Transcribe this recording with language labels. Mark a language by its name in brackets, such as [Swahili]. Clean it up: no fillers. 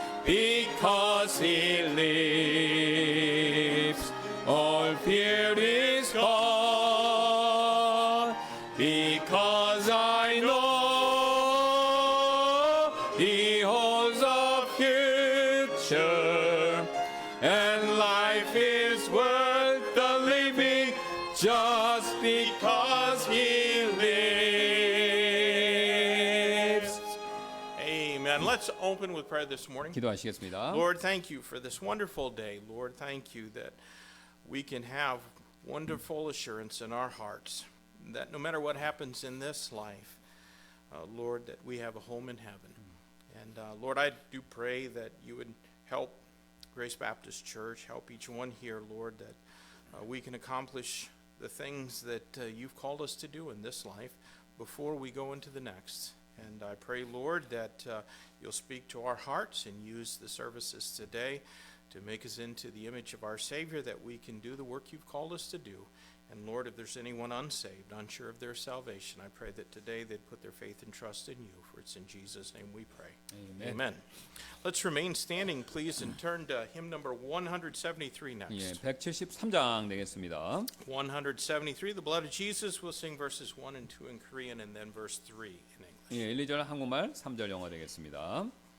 [English] because He lives all fear is gone because I know He holds a future and life is worth the living just because He lives. Amen. Let's open with prayer this morning. [Korean] 기도하시겠습니다. [English] Lord, thank you for this wonderful day. Lord, thank you that we can have wonderful assurance in our hearts that no matter what happens in this life, Lord, that we have a home in heaven. And Lord, I do pray that you would help Grace Baptist Church, help each one here, Lord, that we can accomplish the things that you've called us to do in this life before we go into the next. And I pray, Lord, that you'll speak to our hearts and use the services today to make us into the image of our Savior, that we can do the work you've called us to do. And Lord, if there's anyone unsaved, unsure of their salvation, I pray that today they'd put their faith and trust in you, for it's in Jesus' name we pray. Amen. Amen. Let's remain standing, please, and turn to hymn number 173 next. [Korean] 예, 173장 되겠습니다. [English] 173, the blood of Jesus. We'll sing verses 1 and 2 in Korean and then verse 3 in English. [Korean] 예, 1, 2절 한국말, 3절 영어 되겠습니다.